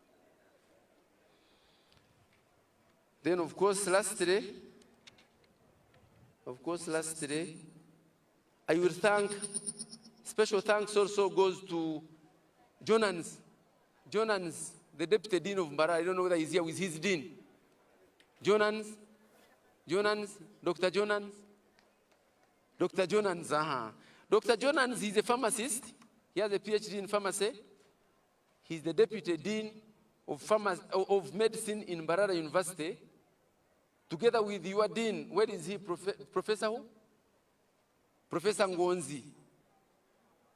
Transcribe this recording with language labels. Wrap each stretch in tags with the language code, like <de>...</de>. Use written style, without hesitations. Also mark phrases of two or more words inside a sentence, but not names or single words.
<en>Then, of course, lastly, I will thank, special thanks also goes to Jonans, the Deputy Dean of Mbara. I don't know whether he's here with his Dean. Jonans, Dr. Jonans. Dr. Jonans, he's a pharmacist. He has a PhD in pharmacy. He's the Deputy Dean of Medicine in Mbarara University. Together with your Dean, where is he? Professor who? Professor Ngonzi.</en>